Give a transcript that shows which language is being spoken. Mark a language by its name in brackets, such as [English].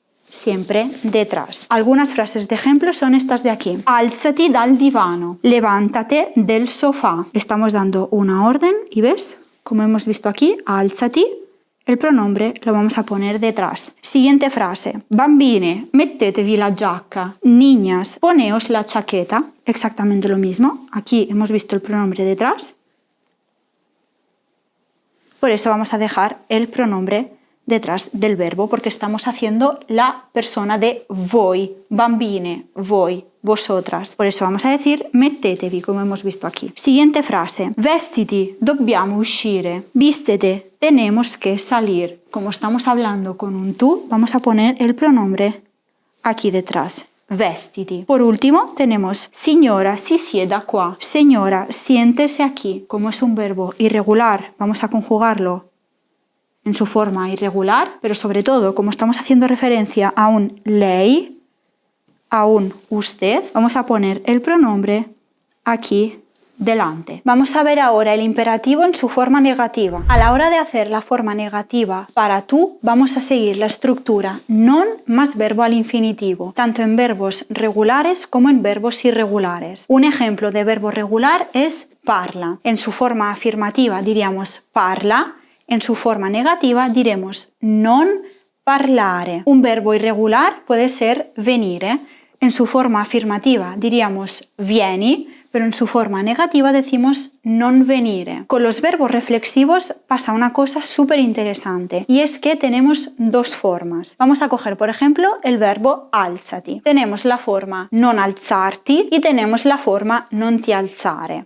[Spanish] siempre detrás. Algunas frases de ejemplo son estas de aquí. [Italian] Alzati dal divano. [Spanish] Levántate del sofá. Estamos dando una orden y ¿ves? Como hemos visto aquí, alzati, el pronombre lo vamos a poner detrás. Siguiente frase. [Italian] Bambine, mettetevi la giacca. [Spanish] Niñas, poneos la chaqueta. Exactamente lo mismo. Aquí hemos visto el pronombre detrás. Por eso vamos a dejar el pronombre detrás del verbo, porque estamos haciendo la persona de [Italian] voi, bambine, voi, [Spanish] vosotras. Por eso vamos a decir mettetevi, como hemos visto aquí. Siguiente frase. [Italian] Vestiti, dobbiamo uscire. [Spanish] Vístete, tenemos que salir. Como estamos hablando con un tú, vamos a poner el pronombre aquí detrás. Vestiti. Por último, tenemos [Italian] signora, si sieda qua. [Spanish] Señora, siéntese aquí. Como es un verbo irregular, vamos a conjugarlo en su forma irregular, pero sobre todo, como estamos haciendo referencia a un lei, a un usted, vamos a poner el pronombre aquí delante. Vamos a ver ahora el imperativo en su forma negativa. A la hora de hacer la forma negativa para tú, vamos a seguir la estructura non más verbo al infinitivo, tanto en verbos regulares como en verbos irregulares. Un ejemplo de verbo regular es parla. En su forma afirmativa diríamos parla. En su forma negativa diremos [Italian] non parlare. [Spanish] Un verbo irregular puede ser venire. En su forma afirmativa diríamos vieni, pero en su forma negativa decimos [Italian] non venire. [Spanish] Con los verbos reflexivos pasa una cosa súper interesante y es que tenemos dos formas. Vamos a coger, por ejemplo, el verbo alzati. Tenemos la forma [Italian] non alzarti [Spanish] y tenemos la forma [Italian] non ti alzare.